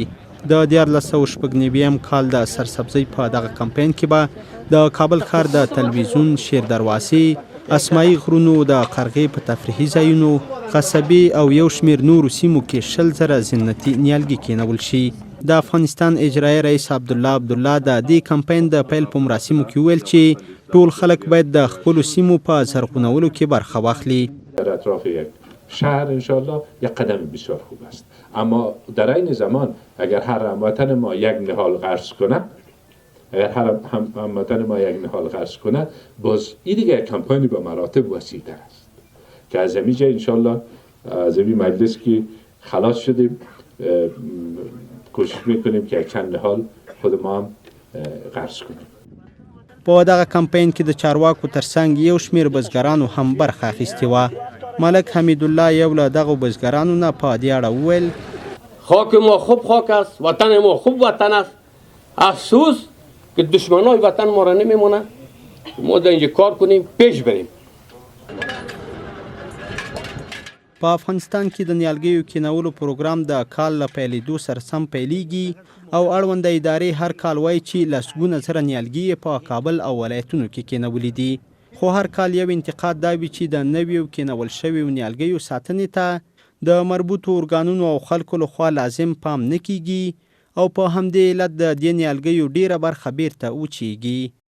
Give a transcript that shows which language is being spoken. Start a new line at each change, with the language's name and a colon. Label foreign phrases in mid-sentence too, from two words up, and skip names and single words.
Pashto: د 1499 کال د سرسبزۍ په دغه کمپاین کې به د کابل ښار د تلویزیون، شیر دروازې، اسماعي غرونو، د قرغې په تفریحي ځایونو، قصبې او یو شمېر نورو سیمو کې 100,000 زینتي نیالګي کېنول شي. د افغانستان اجرایي رئیس عبدالله د دې کمپاین د پیل په مراسمو کې وویل چې ټول خلک باید د خپلو سیمو په زرغونولو کې برخه واخلي.
Persian: در اطراف یک شهر انشالله یک قدم بسیار خوب است، اما در این زمان اگر هر هموطن ما یک نهال قرض کنه، باز این دیگه کمپانی به مراتب وسیع‌تر است که از اینجا انشالله از این مجلس که خلاص شدیم کوشش میکنیم که یک چند نهال خود ما هم قرض کنیم.
Pashto: په دغه کمپاین کې د چارواکو ترڅنګ یو شمېر بزګرانو هم برخه اخیستې وه. ملک حمیدالله یو له دغو بزګرانو نه په دې اړه وویل:
Persian: خاک ما خوب خاک است، وطن ما خوب وطن است. افسوس که دشمنای وطن ما را نمیمونه، ما در اینجا کار کنیم، پیش بریم.
Pashto: په افغانستان کې د نیالګیو کینولو پروګرام د کال له پیلېدو سره سم پیلیږي او اړونده ادارې هر کال وایي چې لسګونه زره نیالګي په کابل او ولایتونو کې کینولي دي. خو هر کال یو انتقاد دا وي چې د نویو کینول شویو نیالګیو ساتنې ته د مربوطو ارګانونو او خلکو لخوا لازم پام نه کیږي او په همدې علت د دې نیالګیو ډیره برخه بیرته وچیږي.